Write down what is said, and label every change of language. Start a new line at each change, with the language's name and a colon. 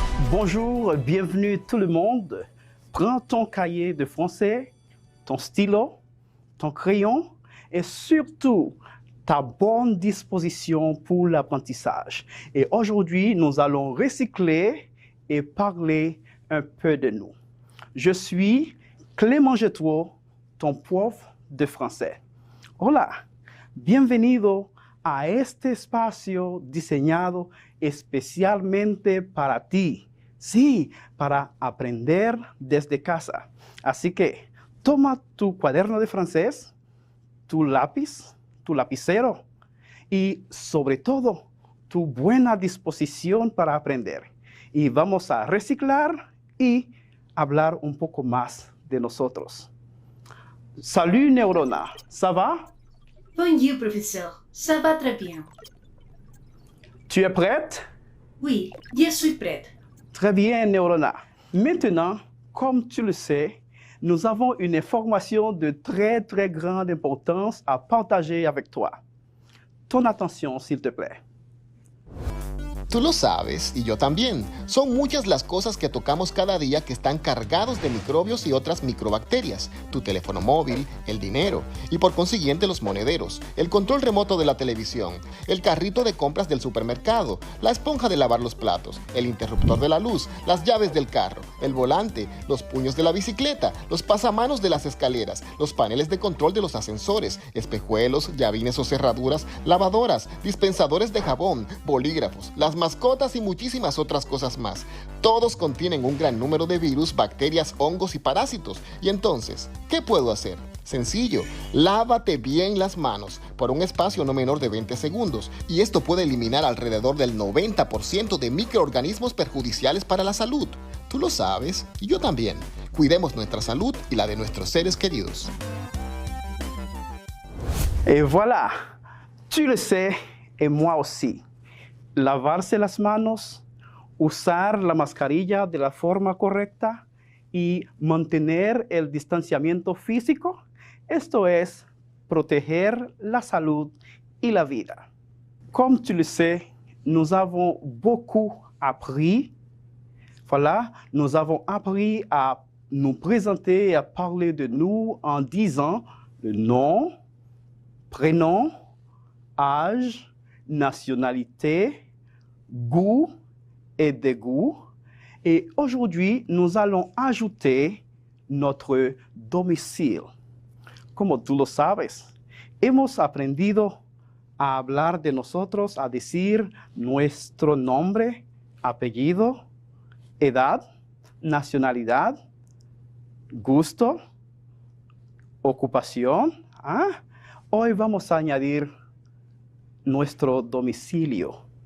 French: Bonjour, bienvenue tout le monde. Prends ton cahier de français, ton stylo, ton crayon et surtout ta bonne disposition pour l'apprentissage. Et aujourd'hui, nous allons recycler et parler un peu de nous. Je suis Clément Jetro, ton prof de français.
Spanish: Hola, bienvenido a este espacio diseñado especialmente para ti. Sí, para aprender desde casa. Así que toma tu cuaderno de francés, tu lápiz, tu lapicero y sobre todo tu buena disposición para aprender. Y vamos a reciclar y hablar un poco más de nosotros.
French: Salut Neurona, ça va? Bonjour professeur, ça va très bien. Tu es prête? Oui, je suis prête. Très bien, Neurona. Maintenant, comme tu le sais, nous avons une information de très grande importance à partager avec toi. Ton attention, s'il te plaît.
Spanish: Tú lo sabes, y yo también. Son muchas las cosas que tocamos cada día que están cargados de microbios y otras microbacterias. Tu teléfono móvil, el dinero y por consiguiente los monederos, el control remoto de la televisión, el carrito de compras del supermercado, la esponja de lavar los platos, el interruptor de la luz, las llaves del carro, el volante, los puños de la bicicleta, los pasamanos de las escaleras, los paneles de control de los ascensores, espejuelos, llavines o cerraduras, lavadoras, dispensadores de jabón, bolígrafos, las mascotas y muchísimas otras cosas más. Todos contienen un gran número de virus, bacterias, hongos y parásitos. Y entonces, ¿qué puedo hacer? Sencillo, lávate bien las manos por un espacio no menor de 20 segundos y esto puede eliminar alrededor del 90% de microorganismos perjudiciales para la salud. Tú lo sabes y yo también. Cuidemos nuestra salud y la de nuestros seres queridos.
French: Et voilà, tu le sais et moi aussi.
Spanish: Lavarse las manos, usar la mascarilla de la forma correcta y mantener el distanciamiento físico, esto es proteger la salud y la vida.
French: Comme tu le sais, nous avons beaucoup appris. Voilà, nous avons appris à nous présenter et à parler de nous en disant le nom, prénom, âge, nationalité, goût et dégoût. Et aujourd'hui, nous allons ajouter notre domicile.
Spanish: Como tú lo sabes, hemos aprendido a hablar de nosotros, a decir nuestro nombre, apellido, edad, nacionalidad, gusto, ocupación. Hoy vamos a añadir nuestro domicilio.